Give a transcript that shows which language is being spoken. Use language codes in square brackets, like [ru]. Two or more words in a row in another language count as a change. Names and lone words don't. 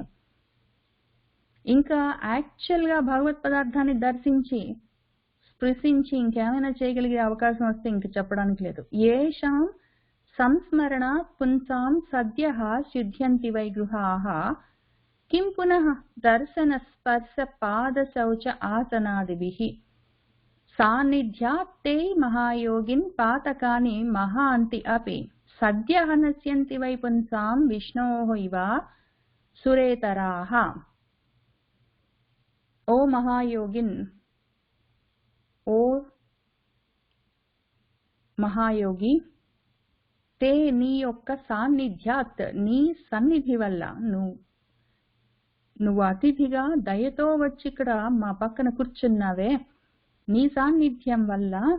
[te] ఇంకా యాక్చువల్ గా భగవత్ పదార్థాన్ని దర్శించి స్పృశించి ఇంకేమైనా చేయగలిగే అవకాశం వస్తే ఇంక చెప్పడానికి లేదు. [sa] ఏషాం సంస్మరణ పుంసాం సద్యః శుద్ధ్యంతి వై గృహాః किं पुनः दर्शन स्पर्श पाद शौच आसनादिभिः सान्निध्यात् ते महायोगिन् पातकानि महान्ति अपि सद्यः नश्यन्ति वै पुंसां विष्णोः इव सुरेतराः। ओ महायोगिन्, [te] ओ మహాయోగి, తే నీ యొక్క సాన్నిధ్యాత్, నీ సన్నిధి వల్ల, నువ్వు అతిథిగా దయతో వచ్చి ఇక్కడ మా పక్కన కూర్చున్నావే, నీ సాన్నిధ్యం వల్ల